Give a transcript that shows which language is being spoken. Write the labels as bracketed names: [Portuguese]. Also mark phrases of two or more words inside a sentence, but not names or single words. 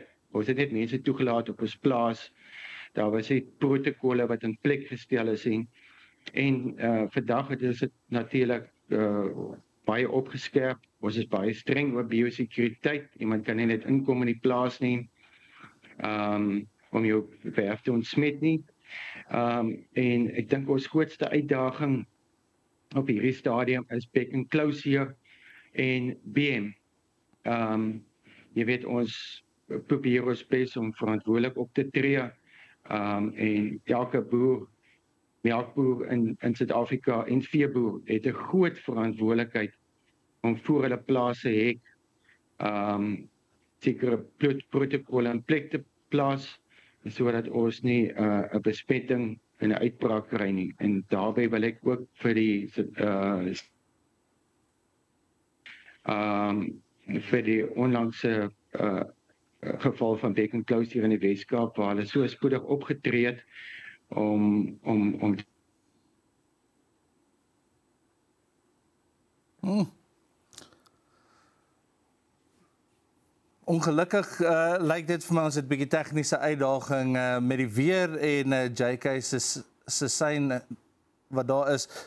[Afrikaans] Ons het net mense toegelaat op ons plaas. Daar was nie protokolle wat in plek gestel is en vandag is dit natuurlik baie opgeskerp. Ons is baie streng oor biosekuriteit. Iemand kan nie net inkom in die plaas nie om jou verf te ontsmet nie. En ek dink ons grootste uitdaging op hierdie stadium is back and closure en BM. Jy weet, ons probeer ons bes om verantwoordelik op te tree. En elke melkboer in Suid-Afrika en veeboer het 'n groot verantwoordelikheid om voor hulle plase hek sekere protokolle in plek te plaas, sodat ons nie 'n besmetting en 'n uitbraak kry nie. En daarbey wil ek ook vir die onlangse geval van back and close hier in die Weskaap, waar hulle so spoedig opgetree het om Ongelukkig lyk dit vir my ons het 'n bietjie tegniese uitdaging met die weer en JK se sein wat daar is.